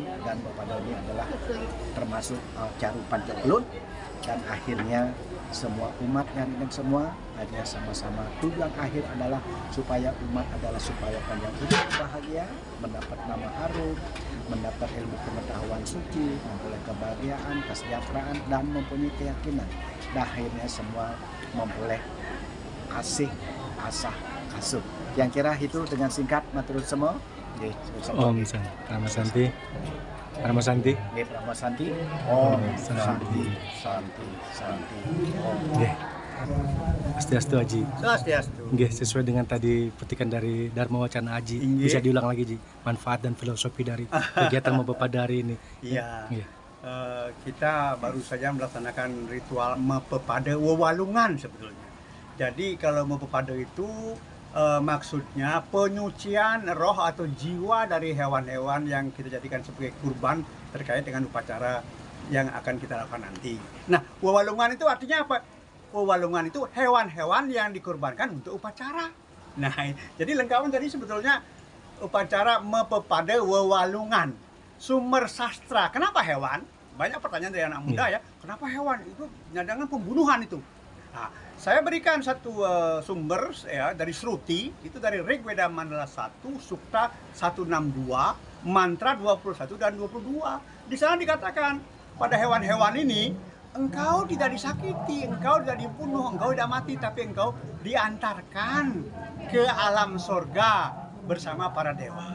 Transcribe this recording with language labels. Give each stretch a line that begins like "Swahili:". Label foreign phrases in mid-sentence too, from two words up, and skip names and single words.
Indonesian: Dan Mapepade ini adalah termasuk caru Pancokelut dan akhirnya semua umat dan semua hanya sama-sama tujuan akhir adalah supaya umat adalah supaya panjang hidup bahagia, mendapat nama harum, mendapat ilmu pengetahuan suci, memperoleh kebahagiaan, kesejahteraan dan mempunyai keyakinan. Dan akhirnya semua memperoleh kasih, asah, asuh. Yang kira itu dengan singkat matur semua.
Sanskrit: Om Santi. Paramasanti. Nggih, Paramasanti. Om Santi, Santi, Santi. Om.
Indonesian: Swastiastu Haji. Swastiastu. Nggih, sesuai dengan tadi petikan dari Dharma Wacana Haji. Bisa diulang lagi Ji, manfaat dan filosofi dari kegiatan Mapepade hari ini. Iya. Kita baru saja melaksanakan ritual Mapepade Wewalungan sebetulnya. Jadi kalau Mapepade itu maksudnya penyucian roh atau jiwa dari hewan-hewan yang kita jadikan sebagai kurban terkait dengan upacara yang akan kita lakukan nanti. Nah, wewalungan itu artinya apa? Wewalungan itu hewan-hewan yang dikurbankan untuk upacara. Nah, jadi lengkapan tadi sebetulnya upacara Mapepade Wewalungan. Sumber sastra, kenapa hewan? Banyak pertanyaan dari anak muda ya. Kenapa hewan? Itu nyadangkan pembunuhan itu. Nah, saya berikan satu sumber ya dari Sruti, itu dari Rigveda Mandala 1, Sukta 162, mantra 21 dan 22. Di sana dikatakan pada hewan-hewan ini engkau tidak disakiti, engkau tidak dibunuh, engkau tidak mati, tapi engkau diantarkan ke alam sorga bersama para dewa.